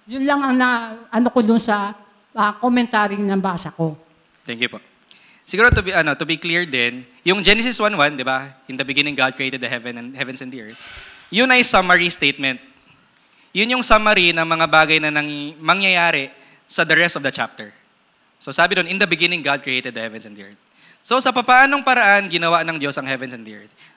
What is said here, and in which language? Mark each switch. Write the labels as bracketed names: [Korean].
[Filipino] Yun lang ang ko dun sa komentaryong nabasa ko. [English] Thank you [Filipino] po. Siguro [English] to be clear [Filipino] din, yung Genesis 1:1, 'di ba? [English] In the beginning God created the heavens and the earth. [Filipino] Yun ay summary statement. Yun yung summary ng mga bagay na mangyayari sa [English] the rest of the chapter. [Filipino] So sabi doon, [English] in the beginning God created the heavens and the earth. [Filipino] So sa papaanong paraan ginawa ng Diyos ang [English] heavens and the earth?